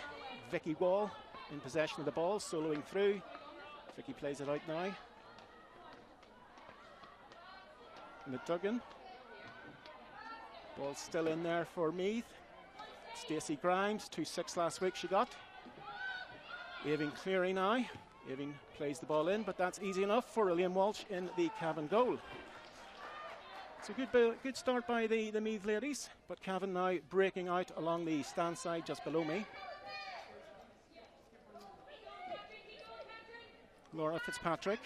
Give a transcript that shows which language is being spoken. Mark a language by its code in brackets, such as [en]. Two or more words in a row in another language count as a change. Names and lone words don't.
[en] Vicky Wall in possession of the ball, soloing through. Vicky plays it out now. McDuggan. Ball still in there for Meath. Stacey Grimes, 2-6 last week she got. Aoibhinn Cleary now. Aoibhinn plays the ball in, but that's easy enough for Liam Walsh in the Cavan goal. It's a good start by the Meath ladies, but Cavan now breaking out along the stand side just below me. Laura Fitzpatrick.